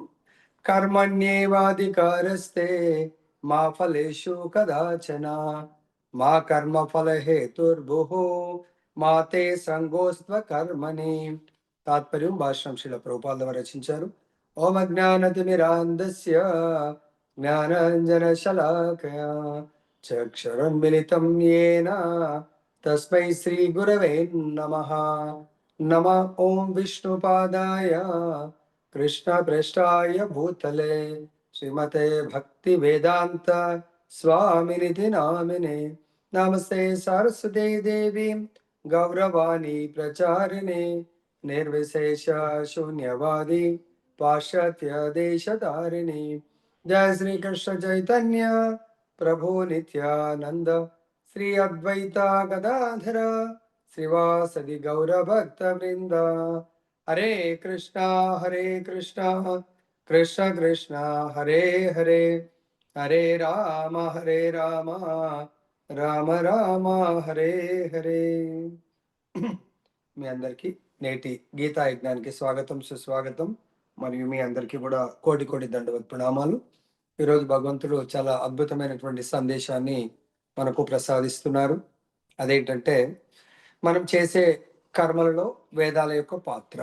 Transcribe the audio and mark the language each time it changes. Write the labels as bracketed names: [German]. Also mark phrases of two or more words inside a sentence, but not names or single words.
[Sanskrit] కర్మణ్యేవాధికారస్తే మా ఫలేషు కదాచన మా కర్మ ఫల హేతుర్భుః మా తే సంగోస్త్వ కర్మణి. [Telugu] తాత్పర్యం భాష్యం శ్రీల ప్రభుపాదుల వారు రచించారు. [Sanskrit] ఓం అజ్ఞానతిమిరాంధస్య జ్ఞానాంజన శలాకయా చక్షురున్మిలితం యేన తస్మై శ్రీ గురవే నమః. నమః ఓం విష్ణుపాదాయ कृष्ण पृष्ठाय भूतले श्रीमते भक्ति वेदांत स्वामिनिधि नामिने नमस्ते सरस्वती देवी गौरवाणी प्रचारिणे निर्विशेष शून्यवादी पाश्चात्य देशधारिणे. जय श्री कृष्ण चैतन्य प्रभु नित्यानंद श्री अद्वैता गदाधर श्रीवासदि गौर भक्त वृंद. हरे कृष्णा कृष्ण कृष्ण हरे हरे हरे राम राम राम हरे हरे. [Telugu] మీ అందరికీ నేటి గీతా యజ్ఞానికి స్వాగతం, సుస్వాగతం. మరియు మీ అందరికీ కూడా కోటి కోటి దండవత్ ప్రణామాలు. ఈరోజు భగవంతుడు చాలా అద్భుతమైనటువంటి సందేశాన్ని మనకు ప్రసాదిస్తున్నారు. అదేంటంటే మనం చేసే కర్మలలో వేదాల యొక్క పాత్ర.